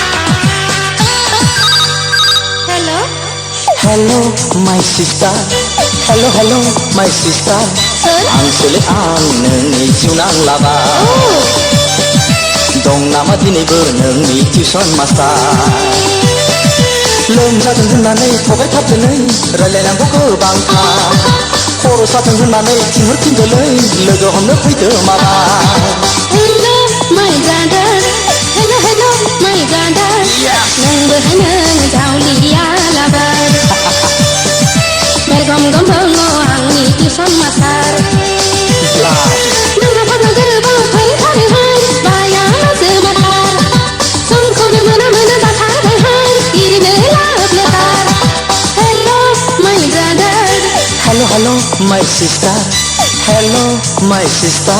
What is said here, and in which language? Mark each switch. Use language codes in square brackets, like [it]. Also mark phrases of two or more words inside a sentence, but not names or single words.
[en] Hello, my sister. Hello hello my sister [brx] आंसोलै आं नोंनि जिउ नांलाबा दं नामा दिनैबो नोंनि टिउसन मास्टार लोमजादों होननानै थगायथारदोलै रायलायनांगौ गोबांथार खर' सादों होननानै थिनहरफिनदोलै लोगो हमनो फैदो माबा [en] Hello my brother Hello hello my brother [brx] नोंबो होनो जावलिया लाबार बेरगम गम दङ आंनि टिउसन मास्टार नोंहा फाग्ला गोरोबाव फैथारोहाय बाया जोबाथार समखौनो मोना जाथारबायहाय इरिनो लाब लेथार [en] Hello my brother Hello hello my sister Hello my sister